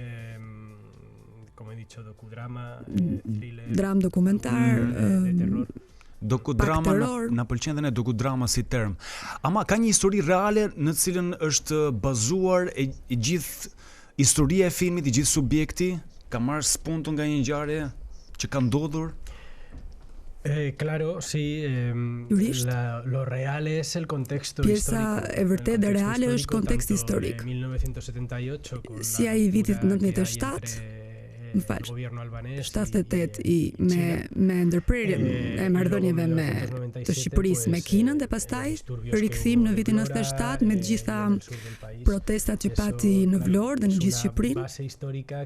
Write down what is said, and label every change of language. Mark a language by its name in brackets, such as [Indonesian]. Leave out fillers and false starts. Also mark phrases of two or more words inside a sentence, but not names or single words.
[Albanian] Dram dokumentar, Dokudrama na pëlqen dhe ne dokudrama si term. Ama ka një histori reale në cilën është bazuar e gjithë historia e filmit, i gjithë subjekti, ka marrë spuntun nga një ngjarje që ka ndodhur. [Spanish] Claro, sí, lo real es el contexto histórico. [Albanian] Pjesa e vërtetë dhe reale është konteksti historik. Si ai i vitit 97, më fal, 78 me ndërprerjen e marrëdhënieve me të Shqipërisë me Kinën dhe pastaj rikthim në vitin 97 me të gjitha protestat që pati në Vlorë dhe në gjithë Shqipërinë.